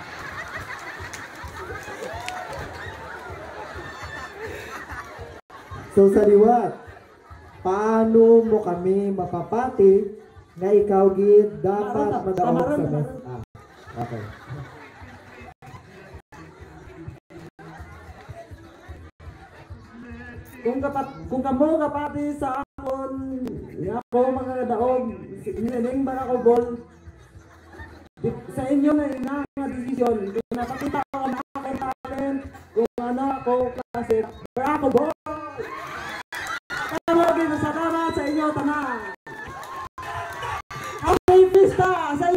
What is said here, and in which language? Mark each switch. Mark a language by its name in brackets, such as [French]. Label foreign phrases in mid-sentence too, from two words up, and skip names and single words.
[Hiligaynon] So sa liwat, paano mo kami mapapati na ikaw gid dapat madaog sa Miss? Okay. Kung kamo kapati sa akon, ako mga daog, nining Barako Ball, sa inyo na nga desisyon, kung napakita ko na akong talent, kung ano ako kasi Barako Ball. Salamat sa inyo tanan. Happy Pista!